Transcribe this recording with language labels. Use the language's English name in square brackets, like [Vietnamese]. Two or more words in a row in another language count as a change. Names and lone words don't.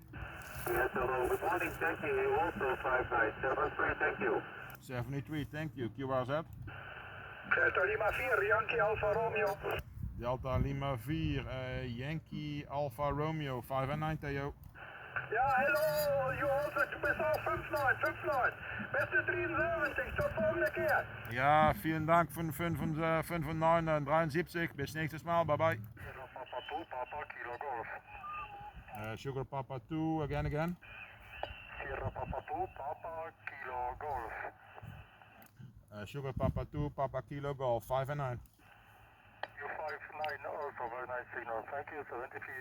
[English] Yes, hello. Good morning, thank you. Also 5-9, 73, thank you. 73, thank you. QRZ. Delta Lima 4, Yankee Alpha Romeo. Delta Lima 4, Yankee Alpha Romeo, 5 and 9, Theo. Ja, hello, you also best auf 5-9. [Dutch] Beste 73, tot volgende keer. [German] Ja, vielen Dank von 5 und 9, 73. Bis nächstes Mal, [English] bye bye. Papa 2, Papa Kilo Golf. Sugar Papa 2, again. Sierra Papa 2, Papa Kilo Golf. Sugar Papa 2, Papa Kilo Golf, 5 and 9. You 5-9 also, very nice signal. Thank you, 70 feet.